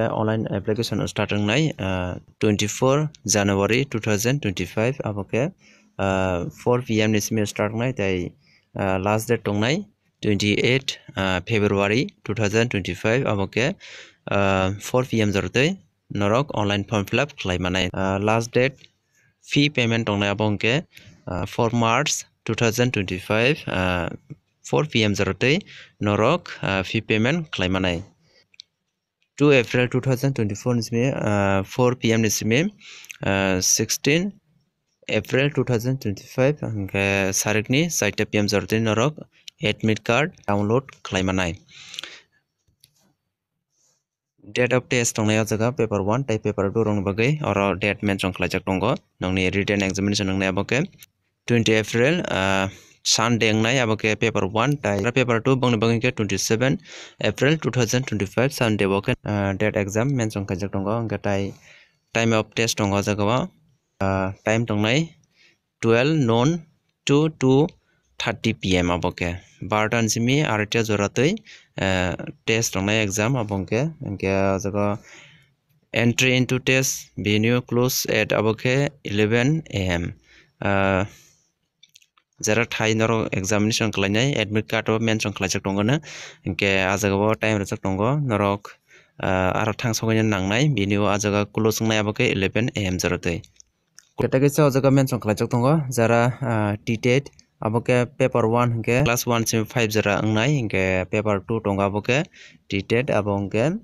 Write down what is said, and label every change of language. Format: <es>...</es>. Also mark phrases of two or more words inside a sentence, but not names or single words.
<en>online application start</en> <trp>nai 24 January 2025 abo ke 4 PM ni simi start nai tai last date tongnai 28 February 2025 abo ke 4 PM jortoi norok</trp> <en>online form fill up</en> <trp>khlai manai</trp> <en>last date fee payment</en> <trp>tongnai abo ke 4 March 2025 4 PM jorotei norok</trp> <en>fee payment</en> <trp>khlaimanai 2 April 2024 nisme 4 PM nisme 16 April 2025 hingke sarikni 4 PM jorotei norok</trp> <en>admit card download</en> <trp>khlaimanai</trp> <en>date of test</en> <trp>tongnai jaga paper 1 tai paper 2 rong bagai oro date mention khlaijak tongo nongni written examination nongnai aboke 20 April Sunday nai aboke paper 1 tai paper 2 bongni bangi ke 27 April 2025 Sunday boke</trp> <en>date exam</en> <trp>mention khaijak tongo hingke tai</trp> <en>time of test</en> <trp>tongo jaga time tongnai</trp> <en>12 noon to 2:30 PM</en> <trp>aboke 12 simi artia joratoi test tongnai exam abongke hingke jaga</trp> <en>entry into test venue close at</en> <trp>aboke 11 AM jara thai norok examination khlainai</trp> <en>admit card</en> <trp>o mention khlaijak tongo na hingke ajagao time rijak tongo norok aro thangsogaini nangnai venue ajaga close nai aboke 11 AM jorotoi keta kaisa ajaga mention khlaijak tongo jara TTET aboke paper 1 hingke class 1 sim 5 jara angnai hingke paper 2 tongo aboke TTET abo hingke</trp>